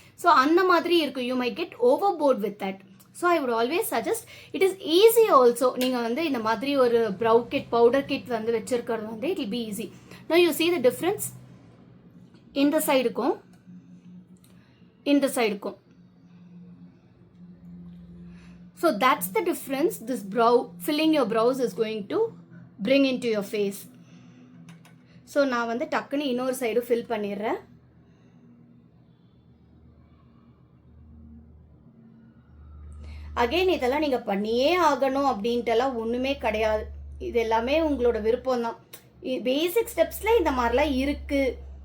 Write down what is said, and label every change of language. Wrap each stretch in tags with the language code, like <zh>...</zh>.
<en>so</en> <ta>அந்த மாதிரி இருக்கும்.</ta> <en>You may get over bored with that. So I would always suggest it is easy also.</en> <ta>நீங்கள் வந்து இந்த மாதிரி ஒரு ப்ரவ் கிட் பவுடர் கிட் வந்து வச்சிருக்கிறது வந்து</ta> <en>It will be easy. No you see the difference</en> <ta>இந்த சைடுக்கும் இந்த சைடுக்கும்.</ta> <en>So that's the difference this brow filling your brows is going to bring into your face.</en> <ta>So நான் வந்து டக்குன்னு இன்னொரு சைடு ஃபில் பண்ணிடுறேன். அகைன் இதெல்லாம் நீங்கள் பண்ணியே ஆகணும் அப்படின்ட்டுலாம் ஒன்றுமே கிடையாது. இது எல்லாமே உங்களோட விருப்பம் தான். பேசிக் ஸ்டெப்ஸில் இந்த மாதிரிலாம் இருக்குது.</ta>